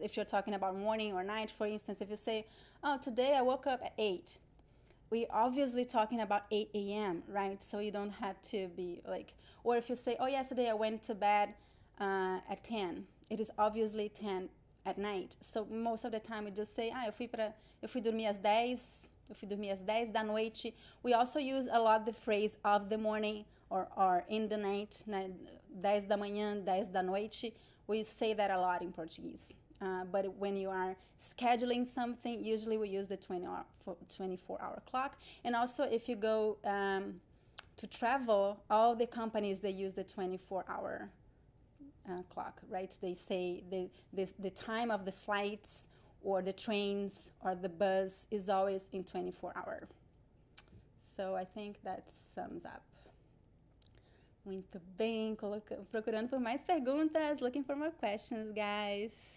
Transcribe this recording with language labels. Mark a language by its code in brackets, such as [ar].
[en] If you're talking about morning or night, for instance, if you say, oh, today I woke up at 8, we're obviously talking about 8 a.m., right? So you don't have to be like, or if you say, oh, yesterday I went to bed at 10, it is obviously 10 at night. So most of the time we just say, [pt] eu fui dormir às 10 da noite. [en] We also use a lot the phrase of the morning or in the night, [pt] 10 da manhã, 10 da noite. [en] We say that a lot in Portuguese. But when you are scheduling something, usually we use the 24-hour clock. And also if you go to travel, all the companies, they use the 24-hour clock, right? They say the time of the flights or the trains or the bus is always in 24-hour. So I think that sums up. [pt] Muito bem, procurando por mais perguntas, [en] looking for more questions, guys.